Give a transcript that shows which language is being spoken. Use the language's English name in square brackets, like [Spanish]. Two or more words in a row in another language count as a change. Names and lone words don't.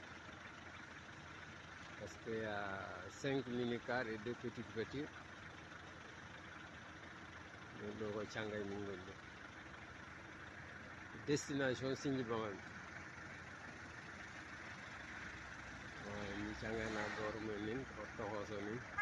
[French] parce que y a 5 minicar et 2 petites voitures [Fula] min ɗo ko Thianga e min goni ɗo destination Sinthiou Bamel mi Thianga e naaɓo ɗo mumen ko tohoso min